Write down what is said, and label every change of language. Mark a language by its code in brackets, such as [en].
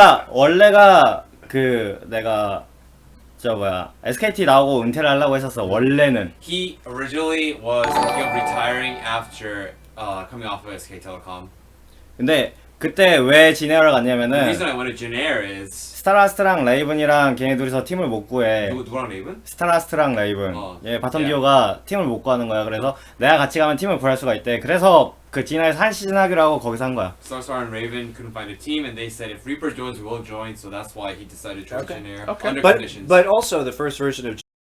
[ko] 원래가 그 내가 SKT 나오고 은퇴를 하려고 했었어. 원래는. [en] He originally was thinking of retiring after coming off of SK Telecom. [ko] 근데 그때 왜 지네어를 [en] The [ko] 갔냐면은 [en] reason I wanted Janair is [ko] 스타라스트랑 레이븐이랑 걔네 둘이서 팀을 못 구해. 누구랑 레이븐? 스타라스트랑 레이븐. 어, 예, 바텀 듀오가 팀을 못 구하는 거야. 그래서 내가 같이 가면 팀을 구할 수가 있대. 그래서 그 지네어에서 한 시즌 하기로 하고 거기서 한 거야. [en] Starstar and Raven couldn't find a team, and they said if Reaper joins, we'll join. So that's why he decided to join Janair Okay. under But conditions. but also the first version of